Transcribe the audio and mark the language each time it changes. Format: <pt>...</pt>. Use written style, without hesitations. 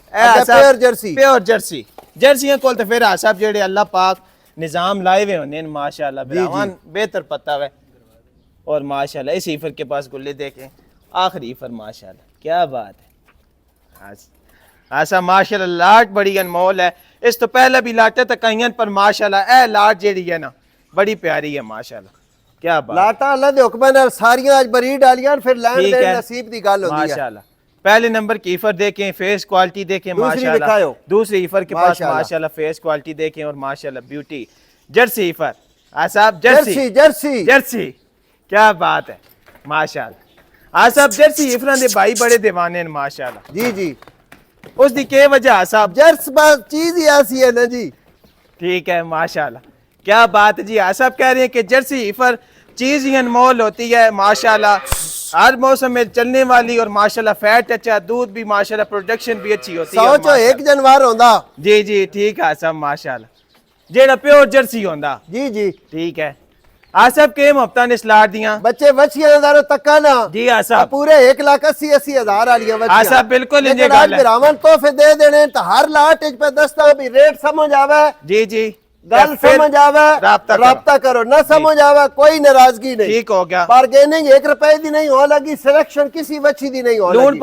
<pa>Pure Jersey, pure Jersey جرسیاں کول تے پھر صاحب جیڑے اللہ پاک نظام لائے ہوئے ہونے ماشاءاللہ براوان بہتر پتہ ہے.</pa> <ur>اور ماشاءاللہ اس ایفر کے پاس گلے دیکھیں آخری ایفر ماشاءاللہ کیا بات ہے.</ur> <pa>ایسا ماشاءاللہ لاٹ بڑی انمول ہے. اس تو پہلے بھی لاٹیں تکائیاں پر ماشاءاللہ اے لاٹ جیڑی ہے نا بڑی پیاری ہے ماشاءاللہ کیا بات. لاٹاں اللہ دے حکم نال ساریاں اج بریڈ والیاں پھر لین دین نصیب دی گل ہوندی ہے ماشاءاللہ.</pa> <ur>پہلے نمبر کی ایفر دیکھیں فیس کوالٹی دیکھیں ماشاءاللہ. دوسری ایفر کے پاس ماشاءاللہ فیس کوالٹی دیکھیں اور ماشاءاللہ بیوٹی. جرسی ایفر صاحب جرسی جرسی جرسی کیا بات ہے ماشاءاللہ.</ur> <pa>صاحب جرسی ایفراں دے بھائی بڑے دیوانے ہیں ماشاءاللہ. جی جی اس دی کے وجہ صاحب جرس بات چیز ہی ایسی ہے نا جی.</pa> <ur>ٹھیک ہے ماشاءاللہ کیا بات ہے جی. صاحب کہہ رہے ہیں کہ جرسی ایفر چیز ہی انمول ہوتی ہے ماشاءاللہ. ہر موسم میں چلنے والی اور ماشاءاللہ فیٹ اچھا، دودھ بھی ماشاءاللہ پروڈکشن بھی اچھی ہوتی ہے.</ur> <pa>سوچو 1 جنوار ہوندا. جی جی ٹھیک ہے صاحب ماشاءاللہ جیڑا پیور جرسی ہوندا. جی جی ٹھیک ہے. صاحب کے مفتان اس لاٹ دیاں بچے بچیاں دارو تکا نا. جی صاحب پورے 1,80,000 والیاں بچیاں. صاحب بالکل انجے گل ہے. براون تحفے دے دینے تو ہر لاٹ وچ پہ دستا بھی ریٹ سمجھ آوے. جی جی گل سمجھ آوے رابطہ کرو، نہ سمجھ آوے کوئی ناراضگی نہیں. ٹھیک ہو گیا. بارگیننگ 1 روپے دی نہیں ہو لگی، سلیکشن کسی بچی دی نہیں ہو لگی.</pa>